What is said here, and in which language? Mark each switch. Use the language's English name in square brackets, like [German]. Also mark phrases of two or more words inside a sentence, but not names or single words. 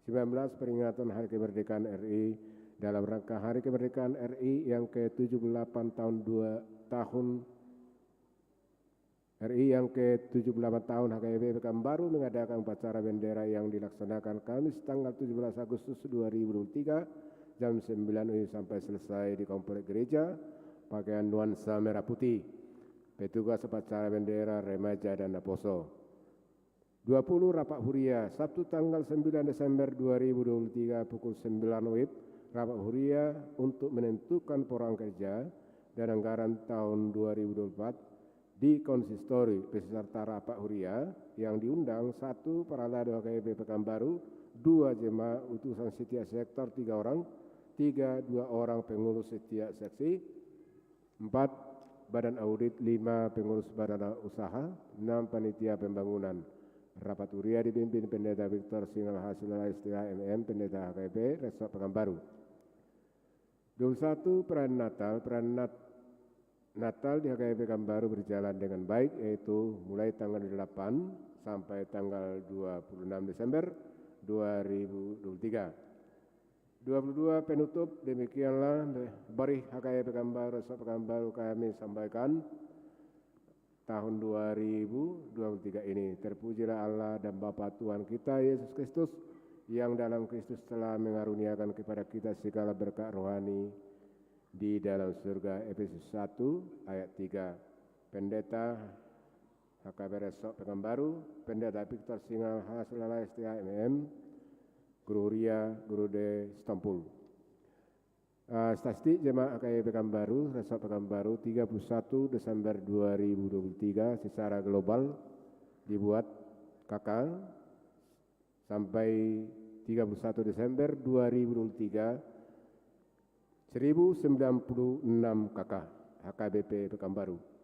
[Indonesian] 19 peringatan Hari Kemerdekaan RI dalam rangka Hari Kemerdekaan RI yang ke-78 tahun HKBP Pekanbaru mengadakan upacara bendera yang dilaksanakan Kamis tanggal 17 Agustus 2023 jam 9 WIB sampai selesai di Komplek Gereja pakaian nuansa merah putih. Petugas upacara bendera remaja dan Naposo. 20 Rapat Huria, Sabtu tanggal 9 Desember 2023 pukul 9 WIB, Rapat Huria untuk menentukan program kerja dan anggaran tahun 2024 di konsistori peserta Rapat Huria yang diundang 1 Paralado HKBP Pekanbaru, 2 jemaah utusan setiap sektor 3 orang, 3 2 orang pengurus setiap seksi, 4 Badan Audit, 5 pengurus badan usaha, 6 panitia pembangunan. Rapat Huria dipimpin Pendeta Victor Singal Hasil STA MM, Pendeta HKBP Resort Pekanbaru. 21 perayaan Natal. Perayaan Natal di HKBP Pekanbaru berjalan dengan baik, yaitu mulai tanggal 8 sampai tanggal 26 Desember 2023. 22 penutup, demikianlah bari HKBP Pekanbaru Resort Pekanbaru kami sampaikan tahun 2023 ini. Terpujilah Allah dan Bapa Tuhan kita Yesus Kristus yang dalam Kristus telah mengaruniakan kepada kita segala berkat rohani di dalam surga. Efesus 1 ayat 3. Pendeta HKBP Resort Pekanbaru, Pendeta Victor Singal Hasilala STA MM, Guru Huria, Guru de Istanbul. Statistik jemaah HKBP Pekanbaru, Resort Pekanbaru 31 Desember 2023 secara global dibuat KK sampai 31 Desember 2023 1096 KK HKBP Pekanbaru.